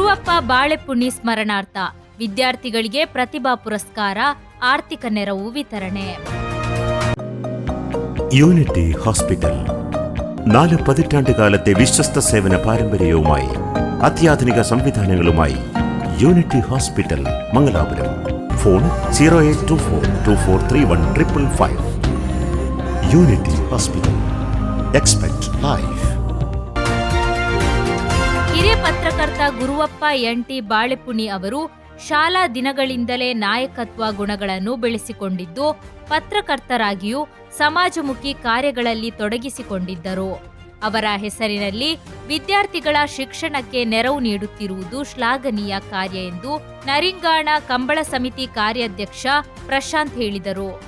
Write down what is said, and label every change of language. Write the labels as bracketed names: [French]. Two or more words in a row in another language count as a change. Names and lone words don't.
[Kannada] ಬಾಳೆಪುಣಿ ಸ್ಮರಣಾರ್ಥ ವಿದ್ಯಾರ್ಥಿಗಳಿಗೆ ಪ್ರತಿಭಾ ಪುರಸ್ಕಾರ, ಆರ್ಥಿಕ ನೆರವು ವಿತರಣೆ. [Malayalam] യൂണിറ്റി ഹോസ്പിറ്റൽ 4 പതിറ്റാണ്ടുകാലത്തെ വിശ്വസ്ത സേവന പാരമ്പര്യവുമായി അത്യാധുനിക സംവിധാനങ്ങളുമായി യൂണിറ്റി ഹോസ്പിറ്റൽ മംഗലാപുരം. ഫോൺ 0824243155. യൂണിറ്റി ഹോസ്പിറ്റൽ. [English] expect life. [Kannada] ಹಿರಿಯ ಪತ್ರಕರ್ತ ಗುರುವಪ್ಪ ಎನ್.ಟಿ. ಬಾಳೆಪುಣಿ ಅವರು ಶಾಲಾ ದಿನಗಳಿಂದಲೇ ನಾಯಕತ್ವ ಗುಣಗಳನ್ನು ಬೆಳೆಸಿಕೊಂಡಿದ್ದು, ಪತ್ರಕರ್ತರಾಗಿಯೂ ಸಮಾಜಮುಖಿ ಕಾರ್ಯಗಳಲ್ಲಿ ತೊಡಗಿಸಿಕೊಂಡಿದ್ದರು. ಅವರ ಹೆಸರಿನಲ್ಲಿ ವಿದ್ಯಾರ್ಥಿಗಳ ಶಿಕ್ಷಣಕ್ಕೆ ನೆರವು ನೀಡುತ್ತಿರುವುದು ಶ್ಲಾಘನೀಯ ಕಾರ್ಯ ಎಂದು ನರಿಂಗಾಣ ಕಂಬಳ ಸಮಿತಿ ಕಾರ್ಯಾಧ್ಯಕ್ಷ ಪ್ರಶಾಂತ್ ಹೇಳಿದರು.